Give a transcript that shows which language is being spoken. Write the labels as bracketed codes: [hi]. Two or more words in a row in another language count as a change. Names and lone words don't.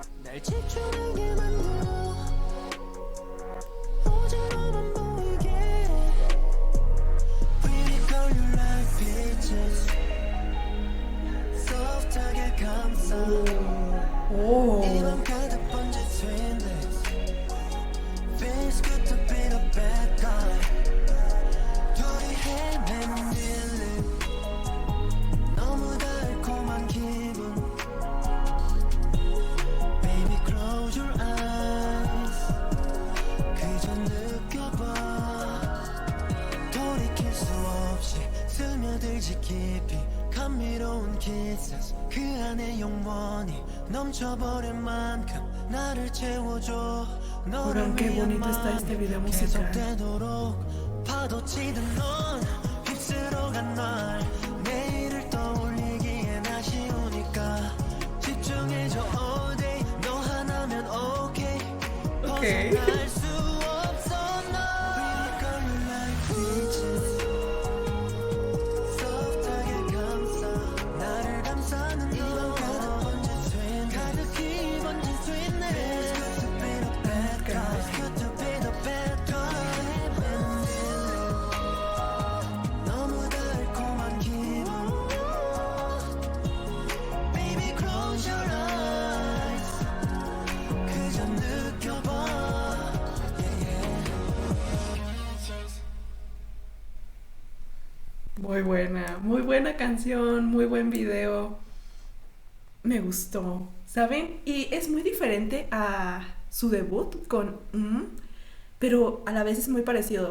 [ko] 날 집중하게 만들어 어제로만 보이게 [en] Pretty girl you like peaches [ko] soft하게 감싸 오. 이맘 가득 번진 sweetness [en] Feels good to be the bad guy [ko] 둘이 헤매는 feeling 너무 달콤한 기분 [en] Baby close your eyes [ko] 그저 느껴봐 돌이킬 수 없이 스며들지 깊이 감미로운 kisses 그 안에 영원히 넘쳐버릴 만큼 나를 채워줘 [es] Oigan, qué bonito está este video musical. [ko] 계속되도록 파도치듯 넌 휩쓸어간 날 내일을 떠올리기엔 아쉬우니까 집중해줘 [en] all day [ko] 너 하나면 okay Okay. 벗어날 수 없어 너 [en] Pretty girl you like peaches [ko] soft하게 감싸 나를 감싸는 이맘 가득 번진 sweetness 가득히 번진 sweetness [en] It's good to be the bad guy It's good to be the bad guy [ko] 너무 달콤한 기분 [en] Baby close your eyes [ko] 그저 느껴봐 [es] Muy buena canción, muy buen video. Me gustó, ¿saben? Y es muy diferente a su debut con pero a la vez es muy parecido.